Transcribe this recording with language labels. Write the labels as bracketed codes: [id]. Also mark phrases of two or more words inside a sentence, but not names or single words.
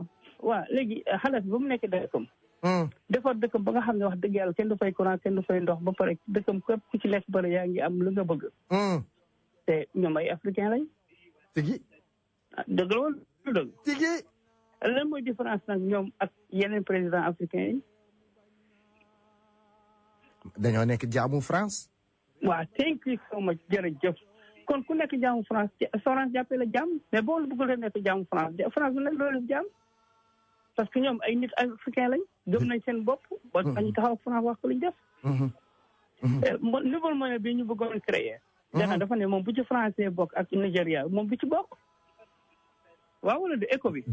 [wo] waaw léegi xalaat ba mu nekk dëkkam. defar dëkkam ba nga xam ne wax dëgg yàlla kenn du fay courant kenn du fay ndox ba pare dëkkam képp ku ci lekk bëri yaa ngi am lu nga bëgg. te ñoom ay africain lañ. tigi. dëgg la woon dëgg. tigi. lan mooy différence nag ñoom ak yeneen [fr] président africain [wo] yi. dañoo nekk jaamu France. waaw [en] thank you so much [wo] jërëjëf kon ku nekk jaamu France France jàppee la jaam mais boo bëggul rek nekk jaamu France France bu nekk loolu jaam. [fr] parce que [wo] ñoom ay nit africain lañ gëm nañ seen bopp ba ñu taxaw France wax ko luñ def [fr] nouvelle monnaie [wo] bi ñu bëggoon créer dafa ne moom bu ci français bokk ak Nigéria moom bu ci bokk waaw wala du éco bi